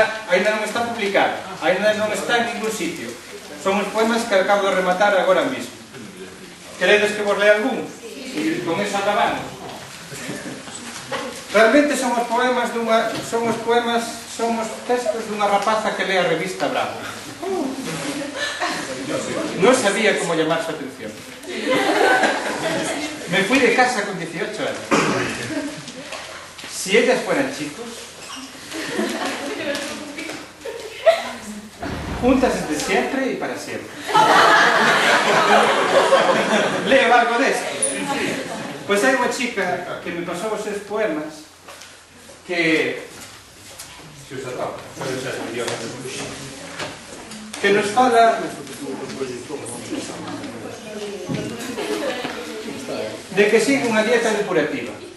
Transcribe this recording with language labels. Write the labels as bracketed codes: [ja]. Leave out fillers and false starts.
[gl] Ainda non está publicada, ainda non está en ningún sitio. Son os poemas que acabo de rematar agora mesmo. Queredes que vos lea algún? E con eso acabamos. Realmente son os textos dunha rapaza que lee a revista Bravo. [es] Non sabía como llamar su atención. Me fui de casa con 18 años. Si ellas fueran chicos, juntas desde siempre y para siempre. Leo algo de esto. [gl] Pois hai unha chica que me pasou os seus poemas que nos fala de que sigue unha dieta depurativa.